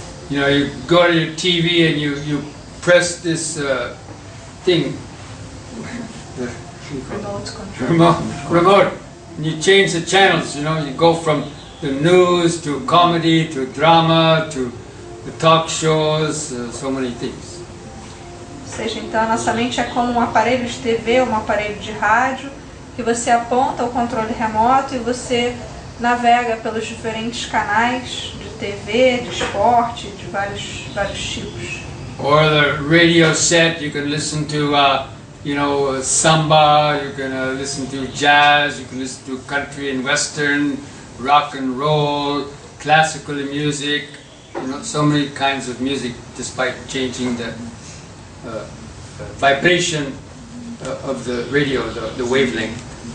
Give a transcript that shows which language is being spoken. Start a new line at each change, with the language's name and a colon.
English: You know, you go to your TV and you press this thing, Remote control. remote, and you change the channels. You know, you go from the news to comedy to drama to the talk shows, so many things.
Portuguese: Ou seja, então a nossa mente é como um aparelho de TV, um aparelho de rádio, que você aponta o controle remoto e você navega pelos diferentes canais de TV, de esporte, de vários tipos.
English: Or the radio set, you can listen to, samba, you can listen to jazz, you can listen to country and western, rock and roll, classical music, so many kinds of music, despite changing the vibration of the radio, the wavelength.